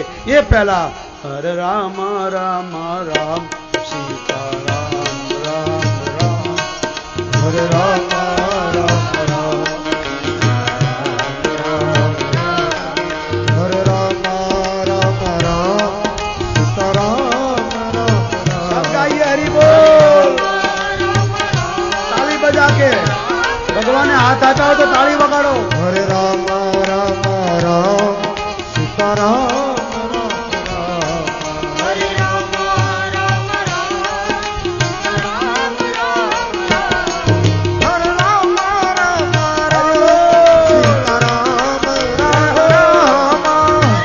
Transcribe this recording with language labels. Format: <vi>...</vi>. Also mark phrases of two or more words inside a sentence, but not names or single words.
<gu>એ પહેલા હરે રામ રામ રામ સીતા રામ રામ રામ, હરે રામ રામ રામ, હરે રામ રામ રામ, સીતા રામ રામ રામ.</gu> <hi>सब गाइए हरि बोल. ताली बजा के भगवान ने हाथ आचा हो तो ताली बगाड़ो.</hi> <gu>હરે રામ રામ રામ, સીતા રામ રામ રામ. હરે રામ રામ રામ, સીતા રામ રામ રામ. હરે રામ રામ રામ, સીતા રામ રામ રામ.</gu>